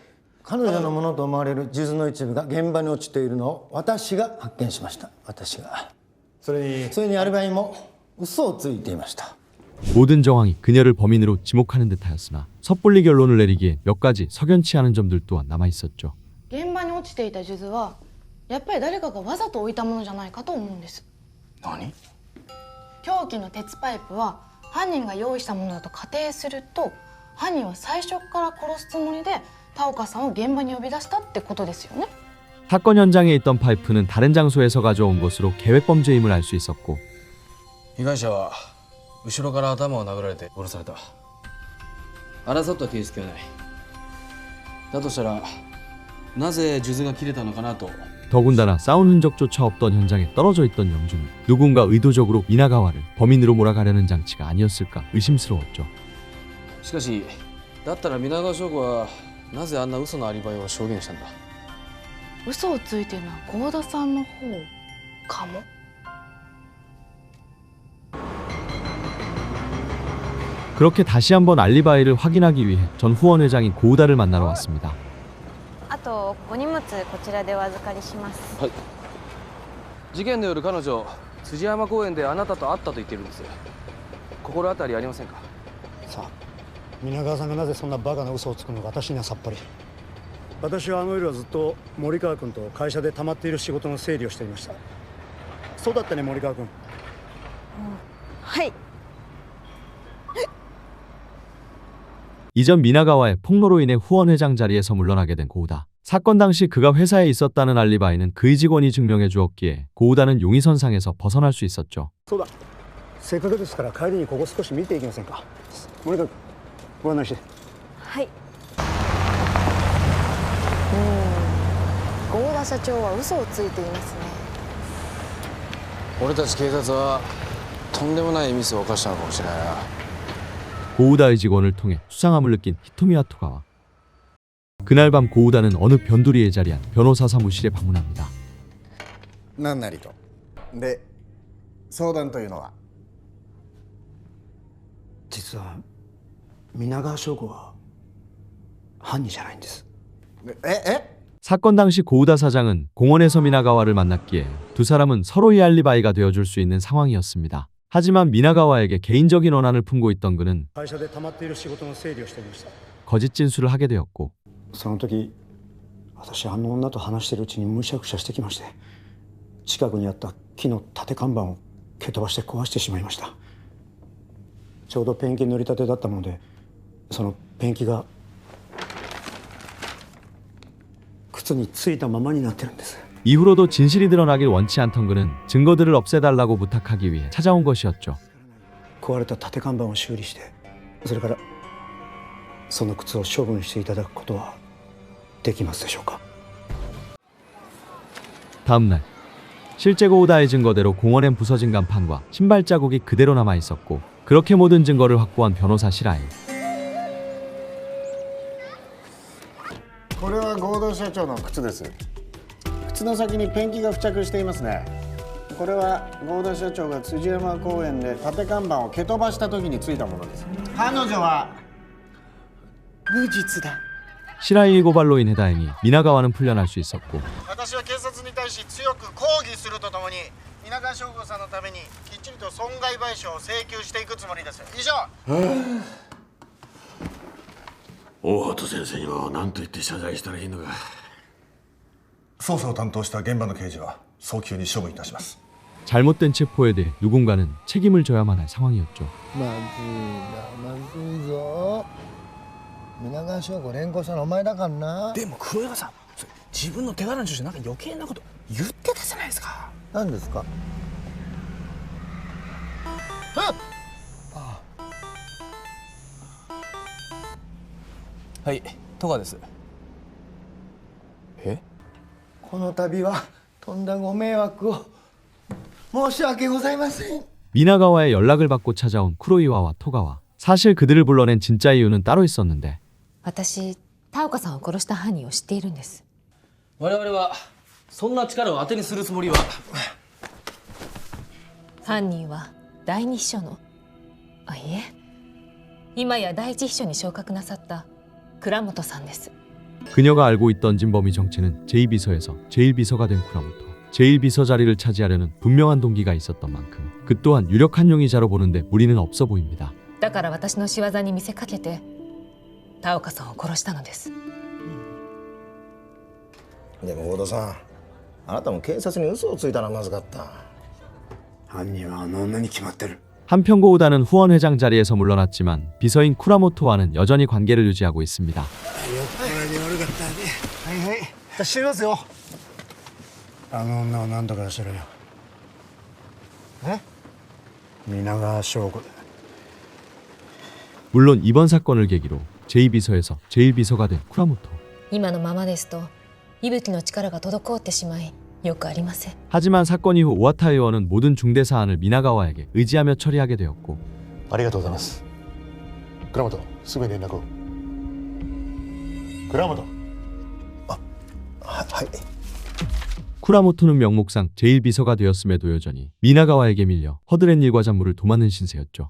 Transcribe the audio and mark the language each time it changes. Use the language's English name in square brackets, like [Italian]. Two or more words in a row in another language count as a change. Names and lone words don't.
[Japanese] 彼女のものと思われる数珠の一部が現場に落ちているのを私が発見しました。私が。それにアリバイも嘘をついていました。 [Korean] 모든 정황이 그녀를 범인으로 지목하는 듯하였으나 섣불리 결론을 내리기에 몇 가지 석연치 않은 점들 또한 남아 있었죠. [Japanese] 現場に落ちていた数珠はやっぱり誰かがわざと置いたものじゃないかと思うんです。何？凶器の鉄パイプは犯人が用意したものだと仮定すると、犯人は最初から殺すつもりで田岡さんを現場に呼び出したってことですよね。 [Korean] 사건 현장에 있던 파이프는 다른 장소에서 가져온 것으로 계획범죄임을 알 수 있었고 [Japanese] 被害者は後ろから頭を殴られて殺された。争った形跡はない。だとしたらなぜ数珠が切れたのかなと。 [Korean] 더군다나 싸운 흔적조차 없던 현장에 떨어져 있던 염주는 누군가 의도적으로 미나가와를 범인으로 몰아가려는 장치가 아니었을까 의심스러웠죠. [Japanese] しかし、だったら皆川翔子はなぜあんな嘘のアリバイを証言したんだ？嘘をついてるのは合田さんの方かも。 [Korean] 그렇게 다시 한번 알리바이를 확인하기 위해 전 후원 회장인 고우다를 만나러 왔습니다. [Japanese] あとお荷物こちらでお預かりします。はい。事件の夜彼女辻山公園であなたと会ったと言っているんです。心当たりありませんか？さあ、皆川さんがなぜそんなバカな嘘をつくのか私にはさっぱり。私はあの夜はずっと森川君と会社で溜まっている仕事の整理をしていました。そうだったね、森川君。はい。 [Korean] 이전 미나가와의 폭로로 인해 후원 회장 자리에서 물러나게 된 고우다. 사건 당시 그가 회사에 있었다는 알리바이는 그의 직원이 증명해 주었기에 고우다는 용의선상에서 벗어날 수 있었죠. [Japanese] そうだ。せっかくですから帰りにここ少し見ていきませんか。森川君、ご案内して。はい。合田社長は嘘をついていますね。俺たち警察はとんでもないミスを犯したのかもしれないな。 [Korean] 고우다의 직원을 통해 수상함을 느낀 히토미와 토가와 그날 밤 고우다는 어느 변두리에 자리한 변호사 사무실에 방문합니다. [Japanese] 何なりと。で、相談というのは実は皆川翔子は犯人じゃないんです。え [Korean] 사건 당시 고우다 사장은 공원에서 미나가와를 만났기에 두 사람은 서로의 알리바이가 되어줄 수 있는 상황이었습니다. 하지만 미나가와에게 개인적인 원한을 품고 있던 그는 [Japanese] 会社で溜まっている仕事の整理をしていました。 [Korean] 거짓 진술을 하게 되었고 [Japanese] その時私あの女と話しているうちにむしゃくしゃしてきまして、近くにあった木の立て看板を蹴飛ばして壊してしまいました。ちょうどペンキ塗りたてだったもので、そのペンキが靴についたままになってるんです。 [Korean] 이후로도 진실이 드러나길 원치 않던 그는 증거들을 없애달라고 부탁하기 위해 찾아온 것이었죠. [Japanese] 壊れた立て看板を修理して、それからその靴を処分していただくことはできますでしょうか。 [Korean] 다음날 실제 고우다의 증거대로 공원엔 부서진 간판과 신발 자국이 그대로 남아 있었고 그렇게 모든 증거를 확보한 변호사 시라이. [Japanese] これは合同社長の靴です。靴の先にペンキが付着していますね。これは合田社長が辻山公園で立て看板を蹴飛ばした時についたものです。彼女は無実だ。 [Korean] 시라이의 고발로 인해 다행히 미나가와는 풀려날 수 있었고 [Japanese] 私は警察に対し強く抗議するとともに皆川翔子さんのためにきっちりと損害賠償を請求していくつもりです。以上。大畑先生には何と言って謝罪したらいいのか。捜査を担当した現場の刑事は早急に処分いたします。 [Korean] 잘못된 체포에 대해 누군가는 책임을 져야만 할 상황이었죠. [Japanese] まずいなまずいぞ。皆川翔子連行したのお前だからな。でも黒岩さん、それ自分の手柄にしてなんか余計なこと言ってたじゃないですか。何ですか。はい、戸川です。え？この度はとんだご迷惑を申し訳ございません。 [Korean] 미나가와의 연락을 받고 찾아온 쿠로이와와 토가와. 사실 그들을 불러낸 진짜 이유는 따로 있었는데 [Japanese] 私田岡さんを殺した犯人を知っているんです。我々はそんな力を当てにするつもりは。犯人は第二秘書のいえ今や第一秘書に昇格なさった倉本さんです。 [Korean] 그녀가 알고 있던 진범이 정체는 제2비서에서 제1비서가 된 쿠라모토. 제1비서 자리를 차지하려는 분명한 동기가 있었던 만큼 그 또한 유력한 용의자로 보는데 무리는 없어 보입니다. [Japanese] だから私の仕業に見せかけて田岡さんを殺したのです。でも大田さん、あなたも警察に嘘をついたらまずかった。犯人はあの女に決まってる。 [Korean] 한편 고우다는 후원 회장 자리에서 물러났지만 비서인 쿠라모토와는 여전히 관계를 유지하고 있습니다. [Japanese] はいはい。じゃあ知りますよ。あの女を何とかしろよ。え？皆川翔子だ。 [Korean] 물론 이번 사건을 계기로 제2비서에서 제1비서가 된 쿠라모토. [Japanese] 今のままですと伊吹の力が滞ってしまいよくありません。 [Korean] 하지만 사건 이후 오하타 의원은 모든 중대 사안을 미나가와에게 의지하며 처리하게 되었고 [Japanese] ありがとうございます。倉本、すぐに連絡を。倉本。はい。 [Korean] 쿠라모토는 명목상 제1비서가 되었음에도 여전히 미나가와에게 밀려 허드렛 일과 잡무를 도맡는 신세였죠.